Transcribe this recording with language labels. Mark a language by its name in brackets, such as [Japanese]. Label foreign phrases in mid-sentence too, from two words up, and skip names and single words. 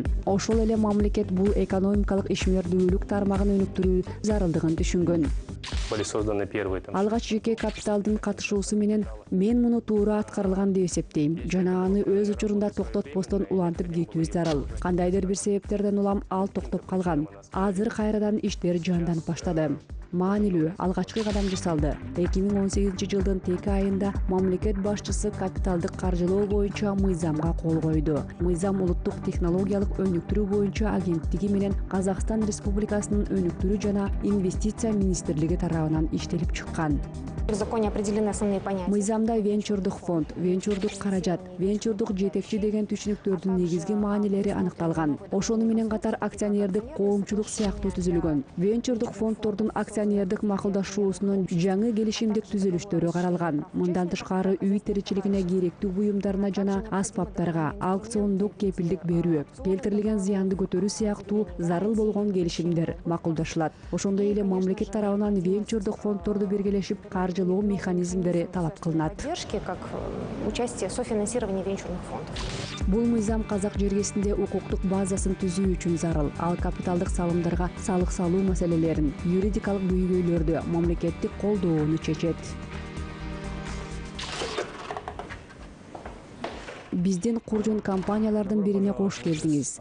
[Kyrgyz] Ошол эле мамлекет бул экономикалык ишмердүүлүк тармагын өнүктүрүү зарылдыгын түшүнгөн. [Russian] Были созданы первые там. [Kyrgyz] Алгач жеке капиталдын катышуусу менен мен муну туура аткарылган деп эсептейм. Жана аны өз учурунда токтотпостон улантып кетүү зарыл. Кандайдыр бир себептерден улам ал токтоп калган. Азыр кайрадан иштер жанданып баштады. Маанилүү алгачкы кадам жасалды. 2018-жылдын тек айында мамлекет башчысы капиталдык каржылоо боюнча мыйзамга кол койду. Мыйзам улуттук технологиялык өнүктүрүү боюнча агенттиги менен Казакстан Республикасынын өнүктүрүү жана инвестиция министрлиги тарабынан иштелип чыккан. [Russian] В законе определены основные понятия. [Kyrgyz] Мыйзамда венчурдук фонд, венчурдук каражат, венчурдук жетекчи деген түшүнүктөрдүн негизги маанилери аныкталган. Ошону менен катар акционердик коомчулук сыяктуу түзүлгөн. Венчурдук фонддордун акционердик макулдашуусунун жаңы келишимдик түзүлүштөрү каралган. Мындан тышкары үй тиричилигине керектүү буюмдарына жана аспаптарга аукциондук кепилдик берүү, келтирилген зыянды көтөрүү сыяктуу зарыл болгон келишимдер макулдашылат. Ошондой эле мамлекет тарабынан венчурдук фонддорду биргелешип каржылоо механизмдери талап кылынат. [Russian] Поддержки, как участие, софинансирование венчурных фондов. [Kyrgyz] Бул мыйзам казак жергесинде укуктук базасын түзүү үчүн зарыл. Ал капиталдык салымдарга салык салуу маселелерин, юридикалык көйгөйлөрдү, мамлекеттик колдоону чечет. Биздин куржун компаниялардын бирине кош келдиңиз.